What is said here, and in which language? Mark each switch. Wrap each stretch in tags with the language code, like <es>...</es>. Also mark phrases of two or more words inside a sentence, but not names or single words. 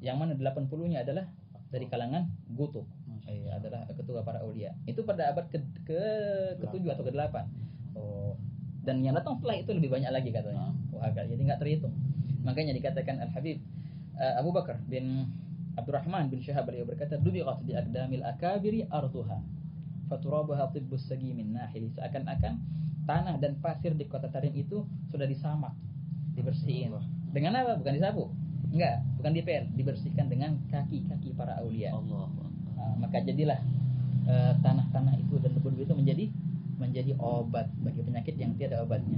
<id>Yang mana 80-nya adalah dari kalangan Gutub. Adalah ketua para aulia. Itu pada abad ke-7 atau ke-8. Oh. Dan yang datang setelah itu lebih banyak lagi katanya. Wah, jadi enggak terhitung. Makanya dikatakan Al-Habib Abu Bakar bin Abdurrahman bin Syahab beliau berkata,</id> <ar>"دبغت بأقدام الأكابر أرضها فترابها طب السقيم الناحل."</ar> <id>Seakan-akan tanah dan pasir di kota Tarim itu sudah disamak, dibersihin. Dengan apa? Bukan disapu. Enggak, bukan dipel, dibersihkan dengan kaki-kaki para aulia. Allah. Maka jadilah tanah-tanah itu dan debu-debu itu menjadi obat bagi penyakit yang tiada obatnya.</id>